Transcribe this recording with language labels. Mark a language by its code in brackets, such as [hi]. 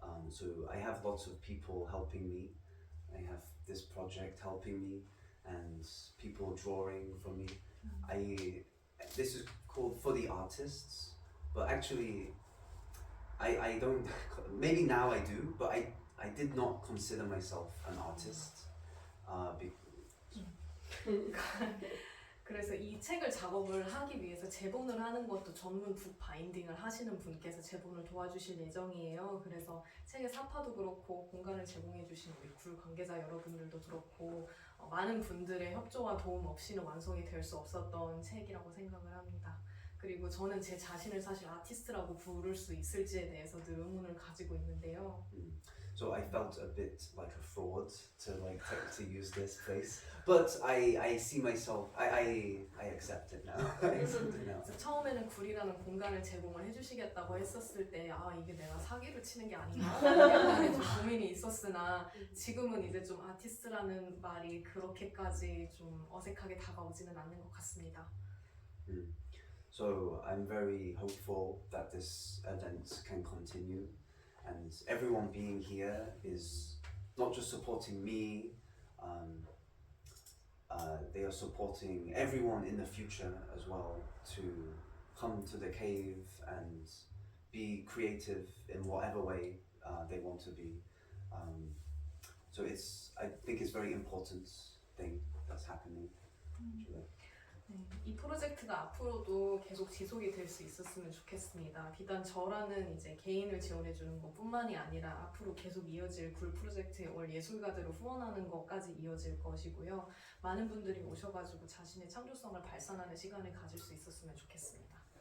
[en] So I have lots of people helping me. I have this project helping me, and people drawing for me. This is called For the Artists, but actually, I don't. Maybe now I do, but I did not consider myself an artist. [ko] 그래서 이 이 책을 작업을 하기 위해서 제본을 하는 것도 전문 북 바인딩을 하시는 분께서 제본을 도와주실 예정이에요. 그래서 책의 사파도 그렇고 공간을 제공해 주신 우리 굴 관계자 여러분들도 그렇고 많은 분들의 협조와 도움 없이는 완성이 될 수 없었던 책이라고 생각을 합니다. 그리고 저는 제 자신을 사실 아티스트라고 부를 수 있을지에 대해서 늘 의문을 가지고 있는데요. [en] So I felt a bit like a fraud to use this place, but I see myself. I accept it now. I accept it now. [ko] 그래서 처음에는 굴이라는 공간을 제공을 해주시겠다고 했었을 때 이게 내가 사기를 치는 게 아닌가 라는 좀 고민이 있었으나 지금은 이제 좀 아티스트라는 말이 그렇게까지 좀 어색하게 다가오지는 않는 것 같습니다. [en] So I'm very hopeful that this event can continue, and everyone being here is not just supporting me. They are supporting everyone in the future as well to come to the cave and be creative in whatever way they want to be. So I think it's a very important thing that's happening. Actually. [ko] 이 프로젝트가 앞으로도 계속 지속이 될 수 있었으면 좋겠습니다. 비단 저라는 이제 개인을 지원해주는 것뿐만이 아니라 앞으로 계속 이어질 굴 프로젝트의 월 예술가들을 후원하는 것까지 이어질 것이고요. 많은 분들이 오셔가지고 자신의 창조성을 발산하는 시간을 가질 수 있었으면 좋겠습니다.